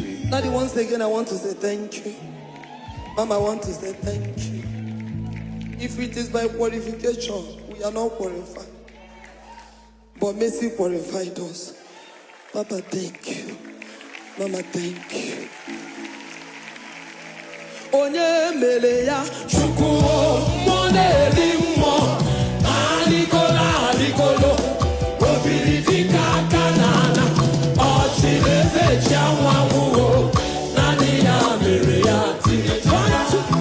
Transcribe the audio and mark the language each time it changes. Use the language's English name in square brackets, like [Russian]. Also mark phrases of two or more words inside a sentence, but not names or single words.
[English] Daddy, once again, I want to say thank you. Mama, I want to say thank you. If it is by qualification, we are not qualified. But Messi qualified us. Papa, thank you. Mama, thank you. [Igbo] Onye mere ya? Chukwu o, mmụọ na-eri mmụọ. Arịgolo, arịgolo. O biri dịka aka n'ala. Ọ chịrị eze chi anwụ anwụ o. Naanị ya mere ya. Tinye one, two.